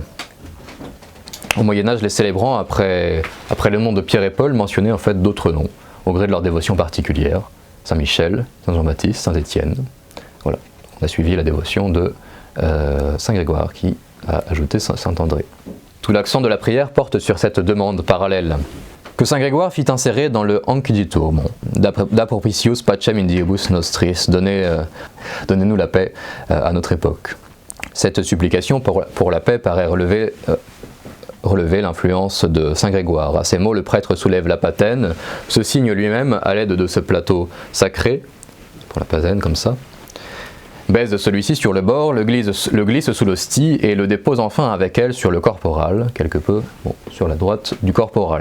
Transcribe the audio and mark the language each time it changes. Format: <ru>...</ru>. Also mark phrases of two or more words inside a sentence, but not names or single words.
<fr>Au Moyen-Âge, les célébrants, après le nom de Pierre et Paul, mentionnaient en fait d'autres noms, au gré de leur dévotion particulière. Saint Michel, Saint Jean-Baptiste, Saint Étienne. Voilà, on a suivi la dévotion de Saint Grégoire qui a ajouté Saint André. Tout l'accent de la prière porte sur cette demande parallèle que Saint Grégoire fit insérer dans le Ancilitur. Bon,</fr> <la>Da propitius pacem in diebus nostris,</la> <fr>donnez-nous la paix à notre époque. Cette supplication pour la paix paraît relever l'influence de Saint Grégoire. À ces mots, le prêtre soulève la patène, se signe lui-même à l'aide de ce plateau sacré, pour la patène comme ça, baise celui-ci sur le bord, le glisse sous l'hostie et le dépose enfin avec elle sur le corporal, quelque peu sur la droite du corporal.</fr>